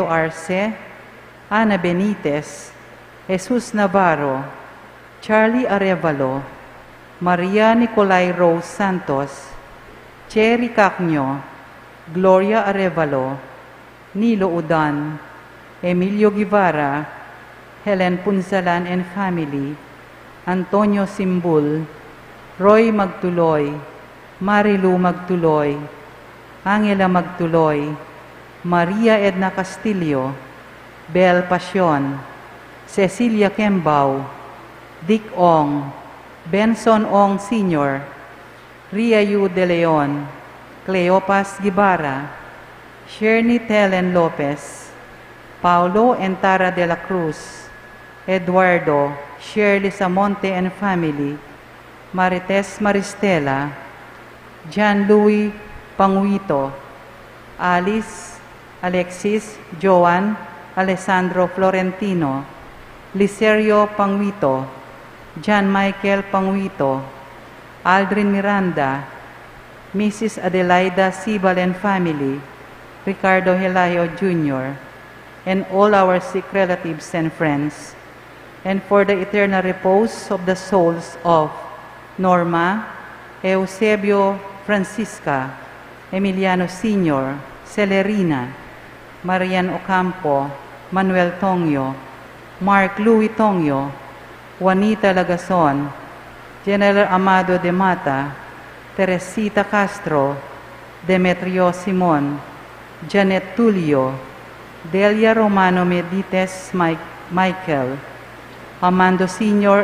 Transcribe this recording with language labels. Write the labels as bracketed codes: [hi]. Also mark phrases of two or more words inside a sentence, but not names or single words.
[en] Arce, Ana Benitez, Jesus Navarro, Charlie Arevalo, Maria Nicolay Rose Santos, Cherry Cacño, Gloria Arevalo, Nilo Udan, Emilio Guevara, Helen Punsalan and family, Antonio Simbul, Roy Magtuloy, Marilu Magtuloy, Angela Magtuloy, Maria Edna Castillo, Bel Pasion, Cecilia Kembao, Dick Ong, Benson Ong Sr., Ria Yu De Leon, Cleopas Gibara, Sherney Telen Lopez, Paulo and Tara de la Cruz, Eduardo, Shirley Samonte and family, Marites Maristela, John Louis Panguito, Alice, Alexis, Joan, Alessandro Florentino, Licerio Panguito, John Michael Panguito, Aldrin Miranda, Mrs. Adelaida Sibal and family, Ricardo Helayo Jr., and all our sick relatives and friends, and for the eternal repose of the souls of Norma, Eusebio Francisca, Emiliano Sr., Celerina, Marian Ocampo, Manuel Tongyo, Mark Louis Tongyo, Juanita Lagason, General Amado de Mata, Teresita Castro, Demetrio Simon, Janet Tulio, Delia Romano Medites Michael, Amando Sr.